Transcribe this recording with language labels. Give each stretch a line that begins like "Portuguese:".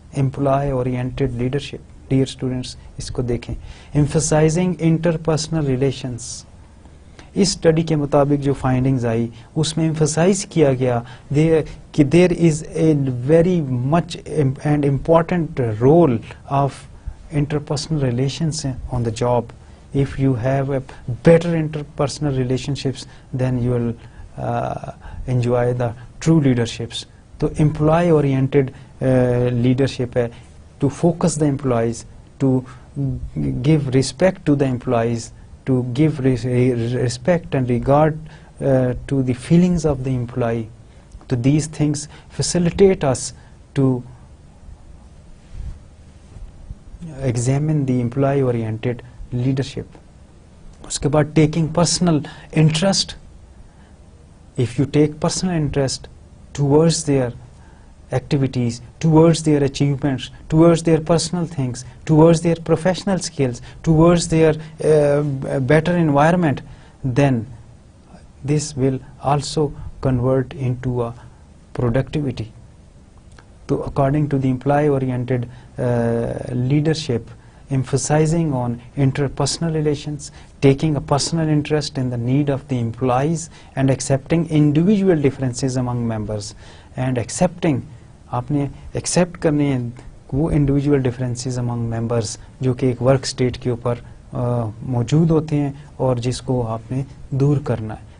English: employee oriented leadership, dear students
Urdu: اس کو دیکھیں,
English: emphasizing interpersonal relations
Urdu: اس study کے مطابق جو فائنڈنگز آئی اس میں ایمفسائز کیا گیا کہ
English: There is a very much and important role of interpersonal relations on the job. If you have a better interpersonal relationships, then you will enjoy the true leaderships. So employee oriented leadership hai to focus the employees, to give respect to the employees, to give respect and regard to the feelings of the employee. So these things facilitate us to examine the employee oriented leadership.
Urdu: Uske baad
English: taking personal interest. If you take personal interest towards their activities, towards their achievements, towards their personal things, towards their professional skills, towards their better environment, then this will also convert into a productivity. So according to the employee-oriented leadership, emphasizing on interpersonal relations, taking a personal interest in the need of the employees, and accepting individual differences among members, and accepting,
Urdu: آپ نے accept کرنے ہیں وہ individual differences امنگ members جو کہ ایک work state کے اوپر موجود ہوتے ہیں اور جس کو آپ نے دور کرنا ہے.